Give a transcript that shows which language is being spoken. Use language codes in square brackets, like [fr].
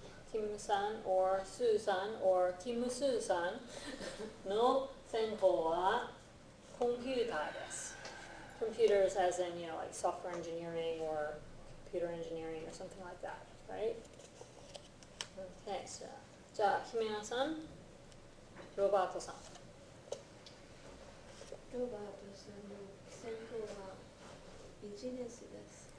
[ja] Kim-san or Sue-san or Kim-Sue-san の専攻はコンピューターです。 [en] Computers as in, like software engineering or computer engineering or something like that, right? [ja] Okay, so じゃあ、姫野さん、ロバートさん。ロバートさんの専攻はビジネスです。